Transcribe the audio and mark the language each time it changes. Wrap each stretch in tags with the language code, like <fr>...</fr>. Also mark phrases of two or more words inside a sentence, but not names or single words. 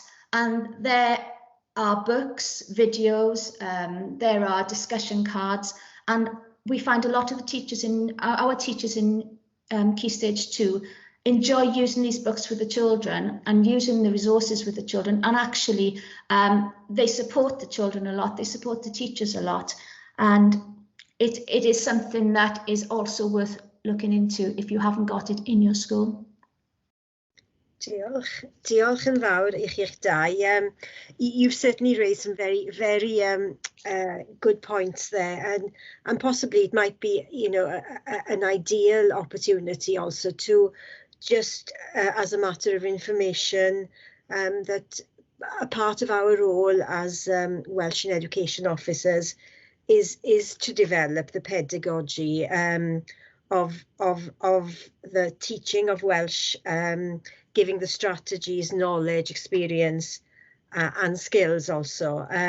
<en>and there are books, videos, there are discussion cards, and we find a lot of the teachers our teachers in Key Stage 2 enjoy using these books with the children and using the resources with the children, and actually they support the children a lot, they support the teachers a lot, and it is something that is also worth looking into if you haven't got it in your school.</en> <cy>Diolch yn fawr I chi'ch dau.</cy> <en>You've certainly raised some very, very good points there, and possibly it might be, an ideal opportunity also to just as a matter of information, that a part of our role as Welsh and education officers is to develop the pedagogy of the teaching of Welsh, giving the strategies, knowledge, experience, and skills also.</en>